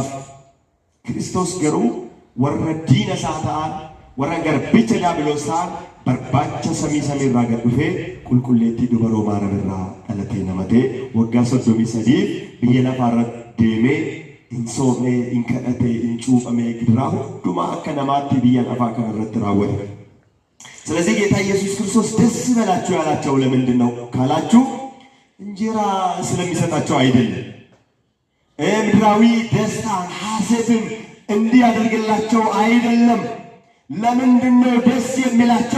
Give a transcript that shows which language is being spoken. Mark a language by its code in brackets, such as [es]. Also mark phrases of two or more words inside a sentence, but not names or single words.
[om] Kiristoos garuu warra diina isaa ta'an warra garbicha diiyaabiloosaa barbaacha samii irraa gad dhufee qulqulleettii dubaroo Maariyaam irraa dhalatee namatee waggaa 33 biyya lafaarra deemee hin soomee hin kadhatee hin cuuphamee gidiraa hundumaa akka namaatti biyya lafaa kana irratti raawwate. [am] ስለዚህ ጌታ ኢየሱስ ክርስቶስ ደስ ይበላችሁ ያላቸው ለምንድን ነው ካላችሁ እንጀራ ስለሚሰጣቸው አይደለም። ምድራዊ ደስታን ሐሴትን እንዲያደርግላቸው አይደለም። ለምንድን ነው ደስ የሚላቸው?